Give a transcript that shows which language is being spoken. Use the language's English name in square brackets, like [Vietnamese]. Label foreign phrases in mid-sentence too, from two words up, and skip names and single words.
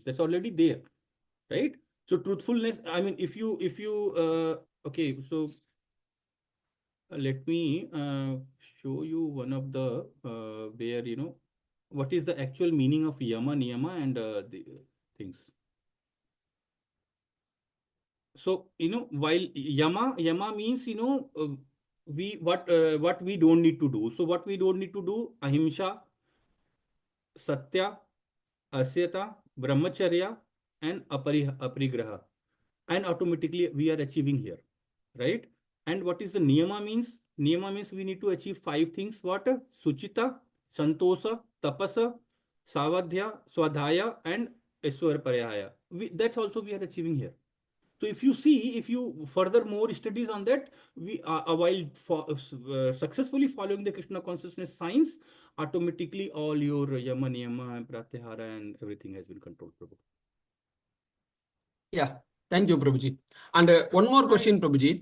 [English] That's already there, right? So truthfulness, I mean, if you okay, so let me show you one of the where what is the actual meaning of yama niyama and the things. So while yama means we what we don't need to do. So what we don't need to do: ahimsa, [Sanskrit] satya, asyata, brahmacharya, [English] and aparigraha. And automatically we are achieving here, right? And what is the niyama means? Niyama means we need to achieve 5 things. What? [Sanskrit] Suchita, santosa, tapasa, savadhya, swadhaya, and eswar parayaya. [English] That's also we are achieving here. So if you see, if you further more studies on that, we while successfully following the Krishna consciousness science, automatically all your yama, niyama, and pratyahara and everything has been controlled, Prabhu. Yeah, thank you, Prabhuji. And one more question, Prabhuji.